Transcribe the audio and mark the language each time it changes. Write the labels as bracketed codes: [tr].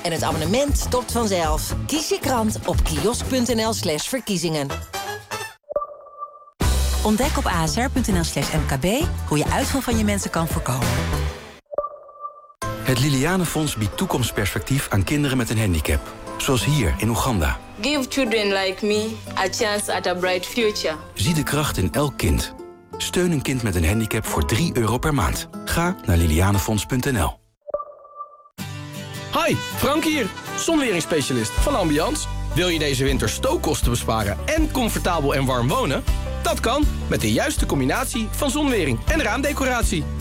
[nl] En het abonnement stopt vanzelf. Kies je krant op kiosk.nl/verkiezingen. Ontdek op asr.nl/mkb hoe je uitval van je mensen kan voorkomen. Het Liliane Fonds biedt toekomstperspectief aan kinderen met een handicap. Zoals hier in Oeganda. [en] Give children like me a chance at a bright future. [nl] Zie de kracht in elk kind. Steun een kind met een handicap voor 3 euro per maand. Ga naar lilianefonds.nl. Hi, Frank hier, zonweringsspecialist van Ambiance. Wil je deze winter stookkosten besparen en comfortabel en warm wonen? Dat kan met de juiste combinatie van zonwering en raamdecoratie.